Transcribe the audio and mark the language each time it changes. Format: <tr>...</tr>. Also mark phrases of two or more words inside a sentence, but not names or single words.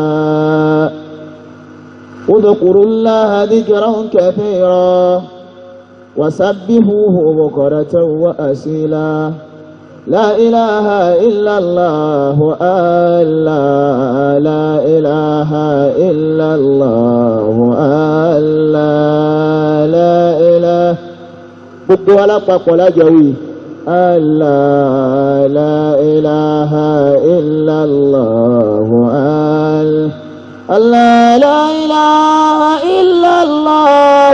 <ar>اذكروا الله ذكرا كثيرا وسبحوه بكرة وأصيلا لا إله إلا الله لا إله إلا الله لا إله</ar> <yo>gbogbo alápapọ̀ lájọwí</yo> <ar>لا إله إلا الله لا إله إلا الله</ar>